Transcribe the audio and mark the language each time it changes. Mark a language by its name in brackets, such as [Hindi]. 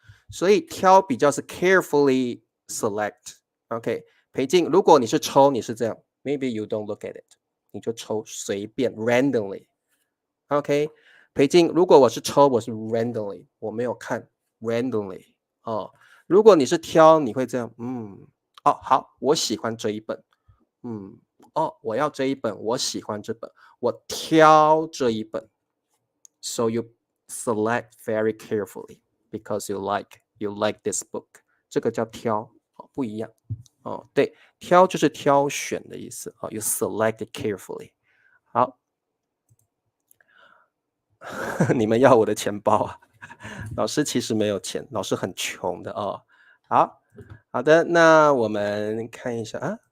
[Chinese] 所以挑比较是 [English] carefully select。 [Chinese] OK， 裴静，如果你是抽，你是这样 ， [English] maybe you don't look at it， [Chinese] 你就抽随便 randomly。OK， 裴静，如果我是抽，我是 randomly， 我没有看 randomly。如果你是挑，你会这样，好，我喜欢这一本，我要这一本，我喜欢这本，我挑这一本。 [English] So you select very carefully。Because you like this book， [Chinese] 这个叫挑，不一样哦。对，挑就是挑选的意思哦。 [English] You select it carefully。 [Chinese] 好，你们要我的钱包啊？老师其实没有钱，老师很穷的哦。好的，那我们看一下啊。